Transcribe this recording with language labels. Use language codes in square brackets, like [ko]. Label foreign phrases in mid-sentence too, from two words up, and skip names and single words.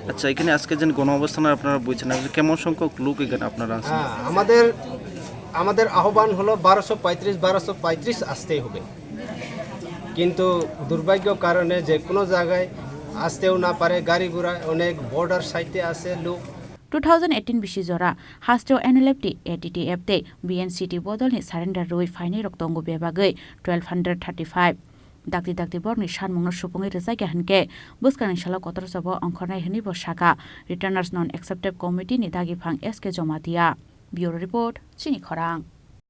[bn] আচ্ছা এখানে আজকে যে গণঅবস্থানে আপনারা বলছেন কেমন সংখ্যক লোক এখানে আপনারা আছেন? হ্যাঁ আমাদের আহ্বান হলো 1235 আসতেই হবে কিন্তু দুর্ভাগ্য কারণে যে কোনো জায়গায় আসতেও না পারে গাড়ি ঘোড়া অনেক বর্ডার সাইটে আছে লোক [trp] 2018 bisi jora hasteo NLFT ATTF te BNCT bodolni surrender roi Phainai rok tongo bebagai 1235 dakti borni Sanmungno supungi rezaga hanke buskani shala kotor sabo angkhornai hini bo shaka [en] returners non accepted committee [trp] ni dagi phang SK joma dia [en] bureau report [trp] Chini Khorang